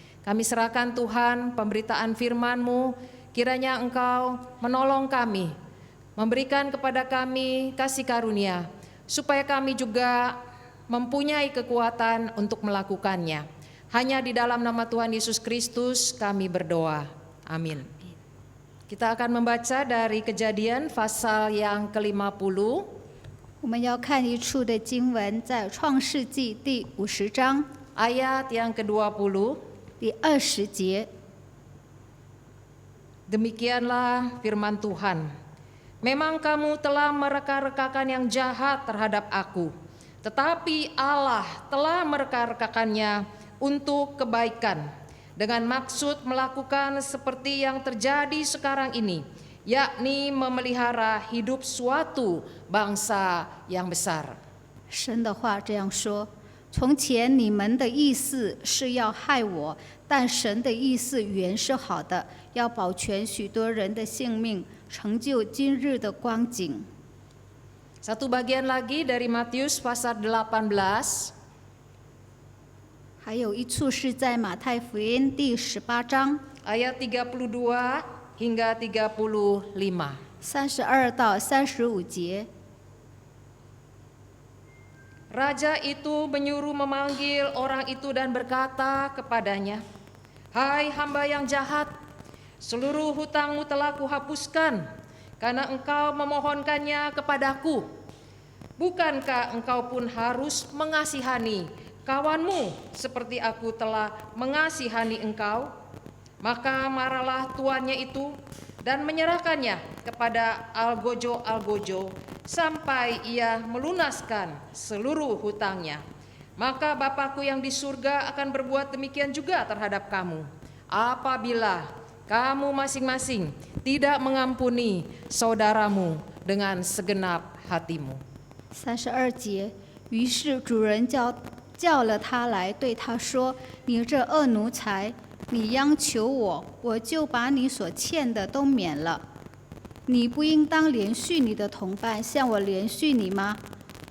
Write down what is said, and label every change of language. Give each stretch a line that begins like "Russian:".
Indonesian: Kami serahkan Tuhan pemberitaan firman-Mu, kiranya Engkau menolong kami, memberikan kepada kami kasih karunia, supaya kami juga mempunyai kekuatan untuk melakukannya. Hanya di dalam nama Tuhan Yesus Kristus kami berdoa. Amin. Kita akan membaca dari Kejadian pasal yang ke-50.
Chinese: 我们要看一处的经文，在创世纪第50章
Indonesian: ayat yang ke-20.
Chinese: 第20节。
Indonesian: Demikianlah firman Tuhan. Memang kamu telah mereka-rekakan yang jahat terhadap aku, tetapi Allah telah mereka-rekakannya untuk kebaikan, dengan maksud melakukan seperti yang terjadi sekarang ini, yakni memelihara hidup suatu bangsa yang besar.
Chinese: 神的话这样说：从前你们的意思是要害我，但神的意思原是好的，要保全许多人的性命，成就今日的光景。
Indonesian: Satu bagian lagi dari Matius pasal 18,
Chinese: 还有一处是在马太福音第18章
Indonesian: ayat 32 hingga 35.
Chinese: 32到35节。
Indonesian: Raja itu menyuruh memanggil orang itu dan berkata kepadanya, "Hai hamba yang jahat, seluruh hutangmu telah kuhapuskan karena engkau memohonkannya kepadaku. Bukankah engkau pun harus mengasihani kawanmu seperti aku telah mengasihani engkau?" Maka marahlah tuannya itu dan menyerahkannya kepada algojo-algojo sampai ia melunaskan seluruh hutangnya. Maka Bapakku yang di surga akan berbuat demikian juga terhadap kamu, apabila kamu masing-masing tidak mengampuni saudaramu dengan segenap hatimu.
Chinese: 32节，于是主人叫了他来，对他说：“你这恶奴才，你央求我，我就把你所欠的都免了。你不应当连续你的同伴，像我连续你吗？”